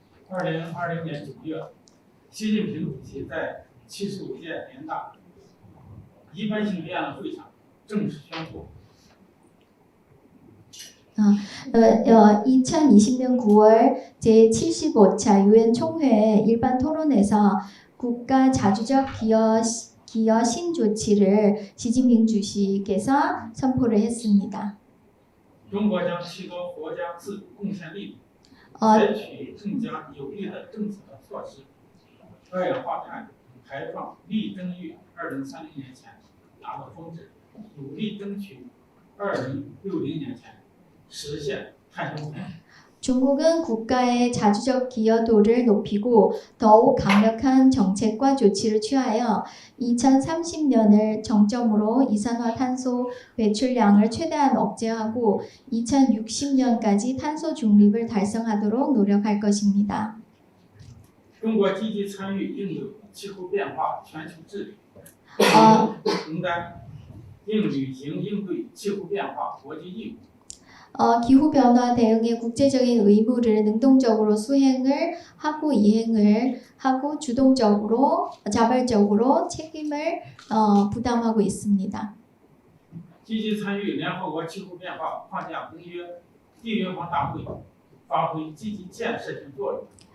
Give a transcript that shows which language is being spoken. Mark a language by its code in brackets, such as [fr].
[zh] 2020年9月，习近平主席在75届人大一般性议案会上正式宣布， [ko] 2020년 9월 제75차 유엔 총회 일반 토론에서 국가 자주적 기여 신조치를 시진핑 주席께서 선포를 했습니다. [zh] 中国将提高国家自主贡献力度，采取更加有力的政策和措施，二氧化碳排放力争于2030年前达到峰值，努力争取2060年前实现碳中和。 [ko] 중국은 국가의 자주적 기여도를 높이고 더욱 강력한 정책과 조치를 취하여 2030년을 정점으로 이산화탄소 배출량을 최대한 억제하고 2060년까지 탄소 중립을 달성하도록 노력할 것입니다. [zh] 中国积极参与应对气候变化全球治理，承担应履行应对气候变化国际义务。 [ko] 기후변화 대응의 국제적인 의무를 능동적으로 수행을 하고 이행을 하고 주동적으로 자발적으로 책임을 부담하고 있습니다. [zh] 积极参与联合国气候变化框架公约缔约方大会，发挥积极建设性作用。